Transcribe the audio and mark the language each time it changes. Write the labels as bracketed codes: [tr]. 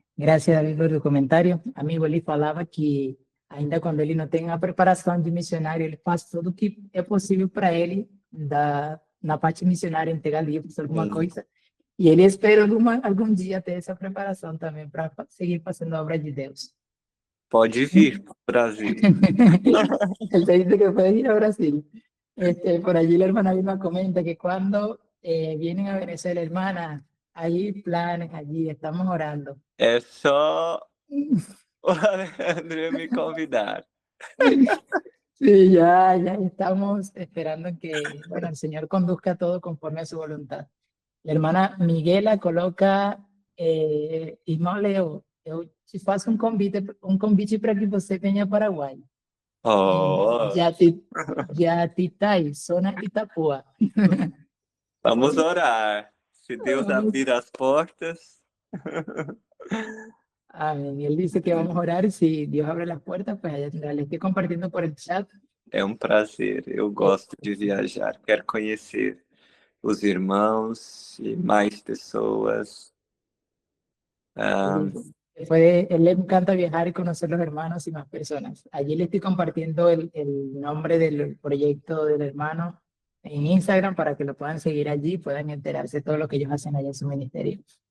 [pt] Graças a Deus pelo comentário. Amigo, ele falava que ainda quando ele não tem a preparação de missionário, ele faz tudo o que é possível para ele na parte missionária, entregar livros, alguma coisa. E ele espera algum dia ter essa preparação também para seguir fazendo a obra de Deus. Pode vir para o Brasil. [es] Él te dice que puedes ir a Brasil. Por allí la hermana Vilma comenta que cuando vienen a Venezuela, hermana, hay planes allí, estamos orando. [pt] É só o Alejandro me convidar. [es] Sí, ya estamos esperando que, bueno, el Señor conduzca todo conforme a su voluntad. La hermana Miguela coloca, [pt] irmão Leo, eu te faço um convite para que você venha a Paraguai. Oh, Jatitai, zona Itapuã. vamos orar. Se Deus abrir as portas. [es] Amén. Y él dice que vamos a orar y si Dios abre las puertas, pues allá tendrá. Le estoy compartiendo por el chat. [pt] É um prazer. Eu gosto de viajar. Quero conhecer os irmãos e mais pessoas. [es] Él le encanta viajar y conocer los hermanos y más personas. Allí le estoy compartiendo el nombre del proyecto del hermano en Instagram para que lo puedan seguir allí, puedan enterarse de todo lo que ellos hacen allá en su ministerio.